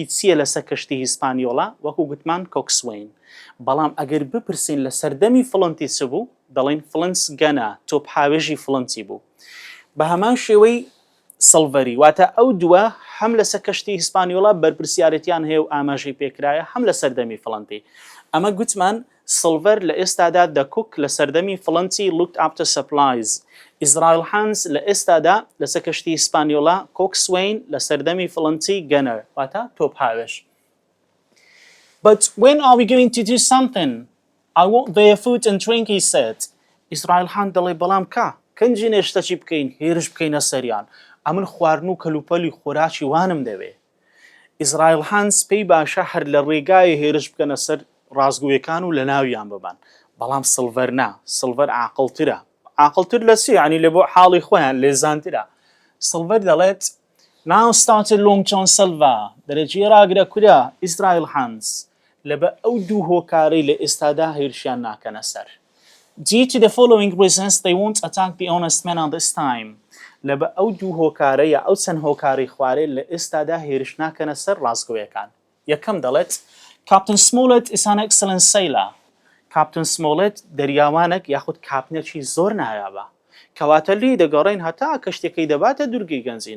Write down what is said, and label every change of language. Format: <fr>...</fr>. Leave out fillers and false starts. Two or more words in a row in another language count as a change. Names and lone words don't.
<ckb>چییە لەسەر کەشتی هیسپانیۆڵە وەکو گوتمان کۆکسوین بەڵام ئەگەر بپرسین لە سەردەمی فڵنتی چ بوو دەڵێن فلنس گەنە تۆپ هاوێژی فڵنتی بوو بە هەمان شێوەی سڵڤەری واتە ئەو دووە هەم لەسەر کەشتی هیسپانیۆڵە بەرپرسیارەتیان هەیە و ئاماژەی پێکرایە هەم لە سەردەمی فڵنتی ئەمە گوتمان سڵڤەر لە ئێستادا دەکوک لە سەردەمی فڵنتی</ckb> <en>looked after supplies</en> <ckb>ئیزرایل هانز لە ئێستادا لەسەر کەشتی هیسپانیۆڵە کۆکسوین لە سەردەمی فڵنتی گەنەر واتە تۆپ هاوێژ</ckb> <en>But when are we going to do something? I want their food and drink, he said.</en> <ckb>Israel Han دەڵێ بەڵام کەنجی نێشتەچی بکەین هێرش بکەینە سەریان ئەمن خواردن و کەلوپەلی خۆراکی وانم دەوێ ئیزرایل هانز پێی باشە هەر لە ڕێگای هێرش بکەنە سەر ڕازگویەکان و لە ناویان ببان بەڵام سڵڤەر نا سڵڤەر عاقڵتر لە چی ینی لە بۆ حاڵی خۆیان لێزانترە سڵڤەر دەڵێت</ckb> <en>Now started Long John</en> <ckb>Silva دەرەجێ ڕاگرە کورە ئیزرایل هانز لەبە ئەو دوو هۆکارەی لە ئێستادا هێرشیان ناکەنە سەر</ckb> <en>Due to the following reasons they won't attack the honest men at this time</en> <ckb>لەبە ئەو دوو هۆکارەیە ئەو چەند هۆکاری خوارێ لە ئێستادا هێرش ناکەنە سەر ڕازگۆیەکان یەکەم دەڵێت</ckb> <en>Captain Smollett is an excellent sailor</en> <ckb>Captain Smollett دەریاوانێک یاخود کاپنێکی زۆر نایابە کەواتە لی دەگەڕین هەتا کەشتەکەی دەباتە دوورگەی گەنجینە</ckb>